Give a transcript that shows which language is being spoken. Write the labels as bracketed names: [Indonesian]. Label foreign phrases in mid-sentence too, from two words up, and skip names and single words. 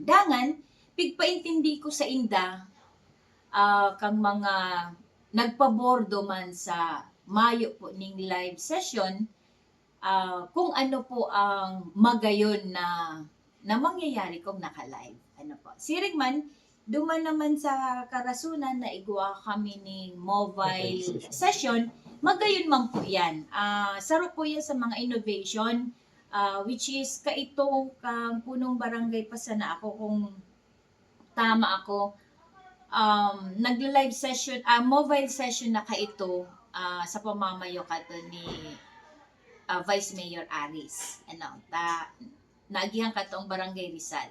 [Bikol] Dangan, pigpaintindi ko sa inda, kang mga nagpabordo man sa Mayo po ning live session, kung ano po ang magayon na mangyayari kung naka-live. Ano po. Siring man, duman naman sa karasunan na igwa kami ning mobile session, magayon man po yan. Saro po yan sa mga innovation, [English] which is [Bikol] kaito kang punong barangay pa sana ako kung tama ako. Nagla-live session, mobile session na kaito sa pamamayo kato ni Vice Mayor Aris. Naagihan katong Barangay Rizal.